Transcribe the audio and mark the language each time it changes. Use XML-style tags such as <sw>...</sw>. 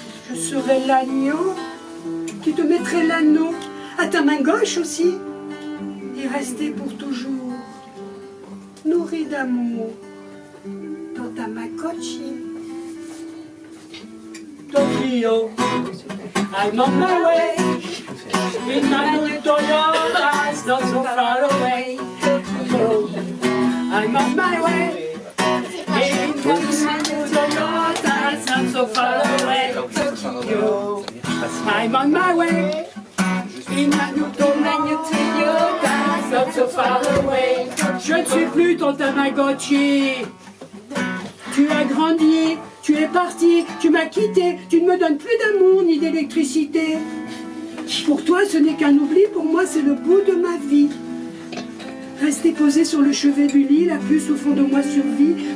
<fr>Je serai l'agneau qui te mettrait l'anneau à ta main gauche aussi et rester pour toujours nourri d'amour dans ta Tamagotchi.</fr> <en>Tokyo, I'm on my way in my new Toyota, it's not so far away. Tokyo, I'm on my way in my new Toyota, it's not so far away. Tokyo, I'm on my way in my new Toyota, it's not so far away.</en> <fr>Je ne suis plus ton Tamagotchi. Tu as grandi, tu es parti, tu m'as quitté, tu ne me donnes plus d'amour ni d'électricité. Pour toi, ce n'est qu'un oubli, pour moi, c'est le bout de ma vie. Rester posé sur le chevet du lit, la puce au fond de moi survit.</fr>